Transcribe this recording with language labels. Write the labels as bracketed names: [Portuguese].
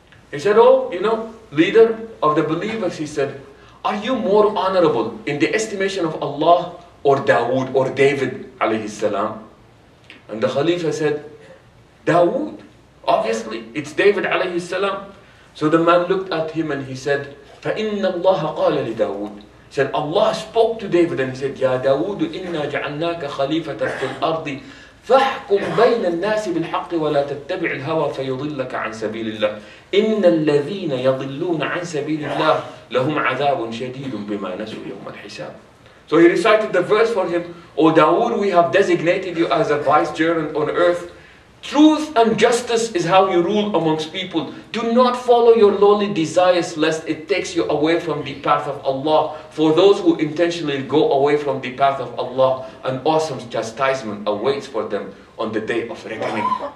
[English] He said, "Oh, leader of the believers," he said, "are you more honorable in the estimation of Allah or Dawood or David alayhi salam?" And the Khalifa said, "Dawood, obviously, it's David alayhi salam." So the man looked at him and he said, [Arabic] فَإِنَّ اللَّهَ قَالَ لِدَاوُودَ. [English] He said, Allah spoke to David and he said, [Arabic] يَا دَاوُودُ إِنَّا جَعَلْنَاكَ خَلِيفَةً فِي الْأَرْضِ فَاحْكُمْ بَيْنَ النَّاسِ بِالْحَقِّ وَلَا تَتَّبِعِ الْهَوَى فَيُضِلَّكَ عَنْ سَبِيلِ اللَّهِ إِنَّ الَّذِينَ يَضِلُّونَ عَنْ سَبِيلِ اللَّهِ لَهُمْ عَذَابٌ شَدِيدٌ بِمَا نَسُوا يَوْمَ الْحِسَابِ. [English] So he recited the verse for him, "O Dawood, we have designated you as a vicegerent on earth. Truth and justice is how you rule amongst people. Do not follow your lowly desires lest it takes you away from the path of Allah. For those who intentionally go away from the path of Allah, an awesome chastisement awaits for them on the day of reckoning."